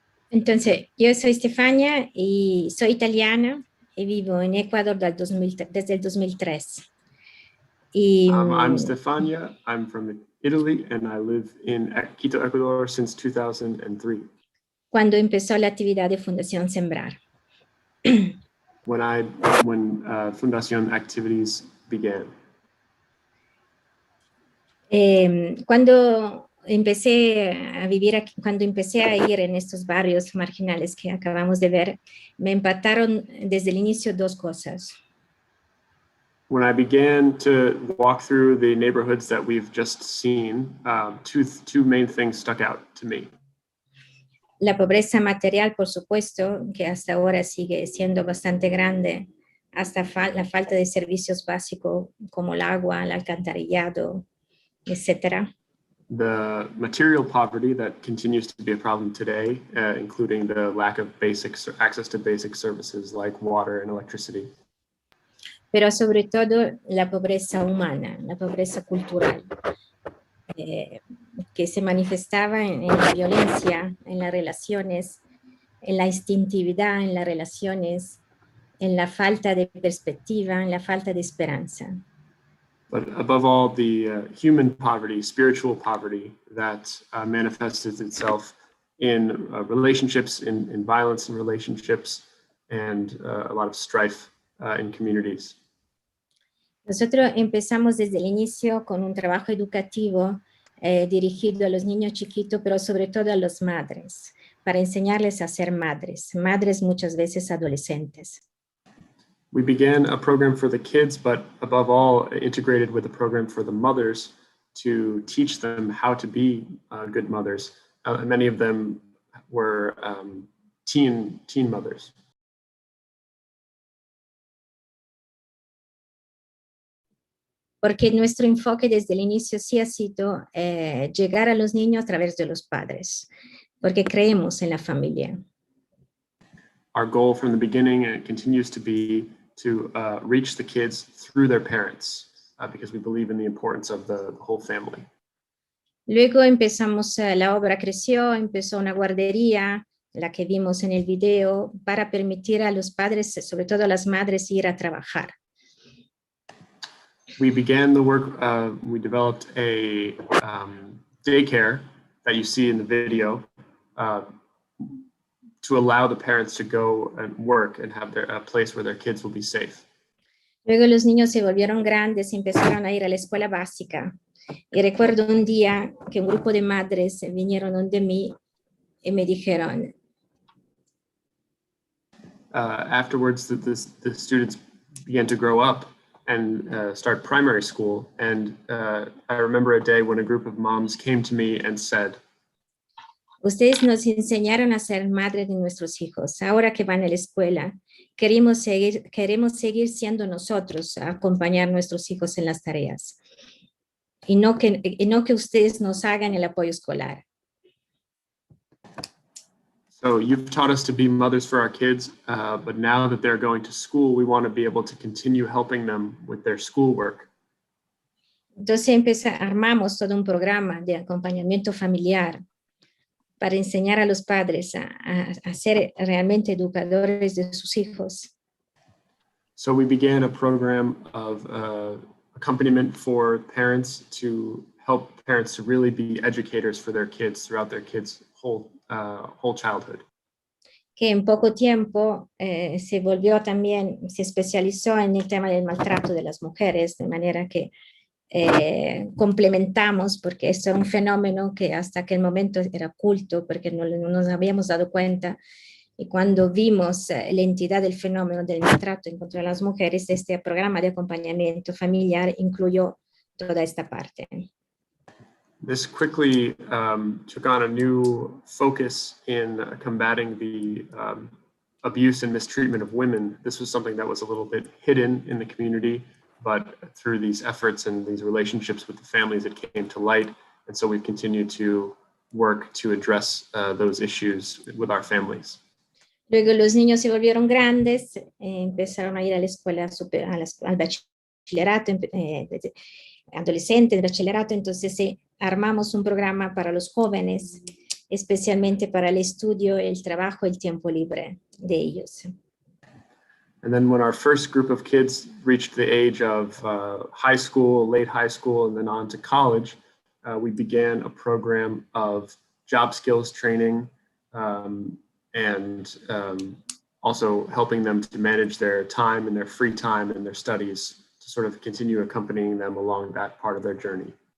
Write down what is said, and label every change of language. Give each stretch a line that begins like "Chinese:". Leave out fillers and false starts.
Spanish: Entonces, yo soy Stefania y soy italiana y vivo en Ecuador desde el 2003.
English: I'm Stefania. I'm from Italy and I live in Quito, Ecuador since 2003.
Spanish: Cuando empezó la actividad de Fundación Sembrar.
English: When Fundación activities began.
Spanish: Cuando empecé a vivir aquí, cuando empecé a ir en estos barrios marginales que acabamos de ver, me impactaron desde el inicio 2 cosas.
English: When I began to walk through the neighborhoods that we've just seen, two main things stuck out to me.
Spanish: La pobreza material, por supuesto, que hasta ahora sigue siendo bastante grande, hasta la falta de servicios básicos como el agua, el alcantarillado, etcétera.
English: the material poverty that continues to be a problem today, including the lack of access to basic services like water and electricity.
Spanish: Pero sobre todo la pobreza humana, la pobreza cultural, que se manifestaba en la violencia, en las relaciones, en la instintividad en las relaciones, en la falta de perspectiva, en la falta de esperanza.
English: But above all, the human poverty, spiritual poverty that manifests itself in relationships, in violence in relationships, and a lot of strife in communities.
Spanish: Nosotros empezamos desde el inicio con un trabajo educativo dirigido a los niños chiquitos, pero sobre todo a las madres, para enseñarles a ser madres, madres muchas veces adolescentes.
English: We began a program for the kids, but above all, integrated with a program for the mothers to teach them how to be good mothers. Many of them were teen mothers.
Spanish: Porque nuestro enfoque desde el inicio sí ha sido llegar a los niños a través de los padres, porque creemos en la familia.
English: Our goal from the beginning, and it continues to be, to reach the kids through their parents, because we believe in the importance of the whole family.
Spanish: Luego empezamos, la obra creció, empezó una guardería, la que vimos en el video, para permitir a los padres, sobre todo a las madres, ir a trabajar.
English: We began the work, we developed a daycare that you see in the video to allow the parents to go and work and have a place where their kids will be safe.
Spanish: Luego los niños se volvieron grandes y empezaron a ir a la escuela básica. Y recuerdo un día que un grupo de madres vinieron donde mí y me dijeron.
English: Afterwards, the students began to grow up and start primary school. And I remember a day when a group of moms came to me and said,
Spanish: ustedes nos enseñaron a ser madres de nuestros hijos. Ahora que van a la escuela, queremos seguir siendo nosotros, a acompañar a nuestros hijos en las tareas. Y no que ustedes nos hagan el apoyo escolar.
English: So you've taught us to be mothers for our kids, but now that they're going to school, we want to be able to continue helping them with their schoolwork.
Spanish: Entonces armamos todo un programa de acompañamiento familiar para enseñar a los padres a ser realmente educadores de sus hijos.
English: So we began a program of accompaniment for parents to help parents to really be educators for their kids throughout their kids' whole childhood.
Spanish: Que en poco tiempo se especializó en el tema del maltrato de las mujeres, de manera que complementamos, porque esto es un fenómeno que hasta aquel momento era oculto, porque no nos habíamos dado cuenta, y cuando vimos la entidad del fenómeno del maltrato en contra de las mujeres, este programa de acompañamiento familiar incluyó toda esta parte.
English: This quickly took on a new focus in combating the abuse and mistreatment of women. This was something that was a little bit hidden in the community, but through these efforts and these relationships with the families, it came to light. And so we've continued to work to address those issues with our families.
Spanish: Luego los niños se volvieron grandes, empezaron a ir a la escuela, al bachillerato, adolescente, bachillerato, entonces armamos un programa para los jóvenes, especialmente para el estudio, el trabajo, el tiempo libre de ellos.
English: And then when our first group of kids reached the age of high school, late high school, and then on to college, we began a program of job skills training and also helping them to manage their time and their free time and their studies to sort of continue accompanying them along that part of their journey.